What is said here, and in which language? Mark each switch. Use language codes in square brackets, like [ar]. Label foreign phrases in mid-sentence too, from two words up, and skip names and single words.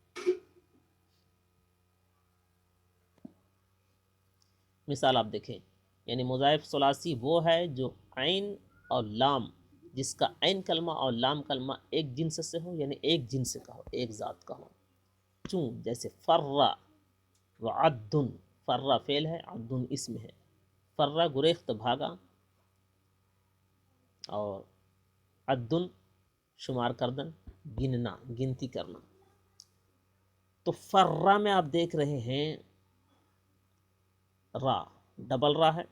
[ur] مثال آپ دیکھیں، یعنی مضاعف ثلاثی وہ ہے جو عین اور لام، جس کا عین کلمہ اور لام کلمہ ایک جنس سے ہو، یعنی ایک جنس کا ہو، ایک ذات کا ہو. چون جیسے فرّ و عدن، فرّ فعل ہے، عدن اسم ہے. فرّ گریخت بھاگا، اور عدن [fa] شمار کردن، [ur] گننا، گنتی کرنا. تو فرّ میں آپ دیکھ رہے ہیں را، ڈبل را ہے.